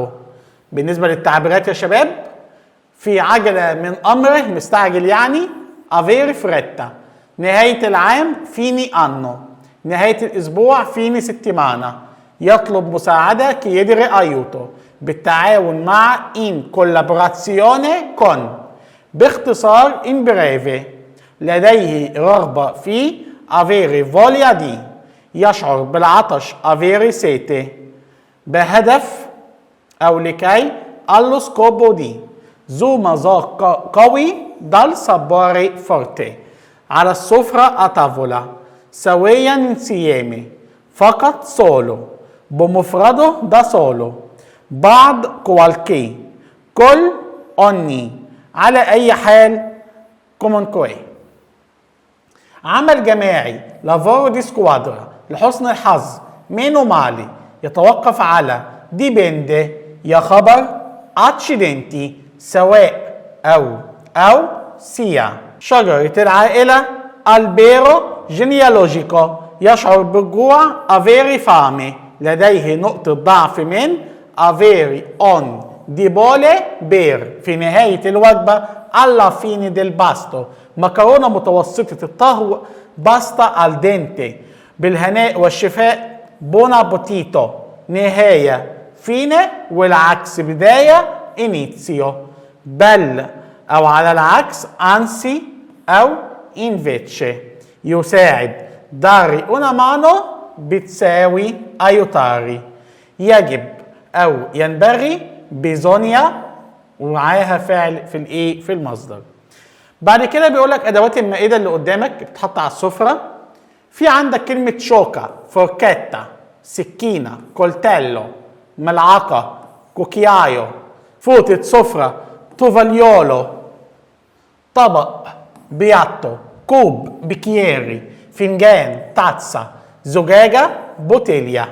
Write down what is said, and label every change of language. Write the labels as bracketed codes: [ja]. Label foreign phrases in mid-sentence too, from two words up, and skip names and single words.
[ar] بالنسبة للتعبيرات يا شباب: في عجلة من أمره، مستعجل يعني، [it] avere fretta, [ar] نهاية العام، [it] fine anno, [ar] نهاية الأسبوع، [it] fine settimana, [ar] يطلب مساعدة، [it] chiedere aiuto, [ar] بالتعاون مع، [it] in collaborazione con, [ar] باختصار in breve لديه رغبة في [it] avere voglia di [ar] يشعر بالعطش avere sete بهدف أو لكي [it] allo scopo di [ar] ذو مذاق قوي [it] dal sapore forte [ar] على السفرة [it] a tavola [ar] سويا insieme فقط solo بمفرده [it] da solo [ar] بعض qualche كل ogni على أي حال comunque. عمل جماعي [it] lavoro di squadra [ar] لحسن الحظ [it] meno male [ar] يتوقف على dipende يا خبر accidenti سواء أو sia شجرة العائلة [it] albero genealogico [ar] يشعر بالجوع [it] avere fame [ar] لديه نقطة ضعف من [it] avere on debole [ar] بير في نهاية الوجبة [it] alla fine del pasto [ar] مكرونة متوسطة الطهو باستا [it] al dente [ar] بالهناء والشفاء [it] buon appetito [ar] نهاية fine والعكس بداية inizio بل أو على العكس anzi أو invece يساعد [it] dare una mano [ar] بتساوي aiutare يجب أو ينبغي bisogna ومعاها فعل في الايه في المصدر. بعد كده بيقول لك ادوات المائده اللي قدامك بتتحط على السفره. في عندك كلمه شوكه فوركيتا سكينه كولتيلو ملعقه كوكيايو فوطه سفره توفاليولو طبق بياتو كوب بيكييري فنجان تاتسا زجاجه بوتيليا.